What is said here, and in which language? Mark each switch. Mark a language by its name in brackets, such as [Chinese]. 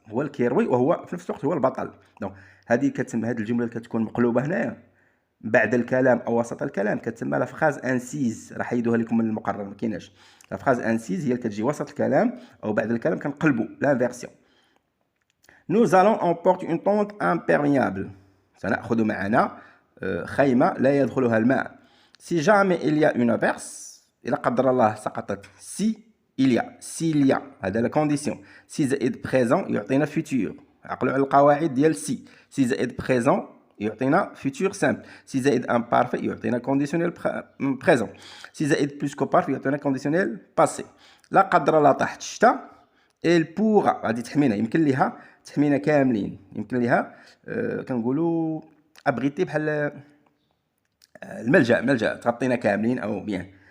[Arabic] هو اللي كيروي وهو في نفس الوقت هو البطل. دونك هذه كتسمى، هذه الجملة اللي كتكون مقلوبة هنايا بعد الكلام أو وسط الكلام كتسمى [French] لا فراز انسيز. [Arabic] راح يدوها لكم من المقرر، ما كايناش. [French] لا فراز انسيز [Arabic] هي اللي كتجي وسط الكلام أو بعد الكلام، كنقلبوا لانفيرسيون. [French] Nous allons emporter une tente imperméable. [Arabic] سنأخذ معنا خيمة لا يدخلها الماء. [French] Si jamais il y a une averse، [Arabic] إذا قدر الله سقطت. [French] Si il y a، s'il y a، [Arabic] هذا لا كونديسيون. سي زائد بريزون يعطينا فيتور. عقلوا على القواعد ديال سي. سي زائد بريزون يعطينا فيتور سامبل. سي زائد امبارفي يعطينا كونديسيونيل بريزون. سي زائد بلوس كو بارفي يعطينا كونديسيونيل باسي. لا قدر الله طاحت الشتاء، [French] il pourra، [Arabic] غادي تحمينا، يمكن ليها تحمينا كاملين، يمكن ليها كنقولوا ابغيتي بحال الملجأ تغطينا كاملين او بيان.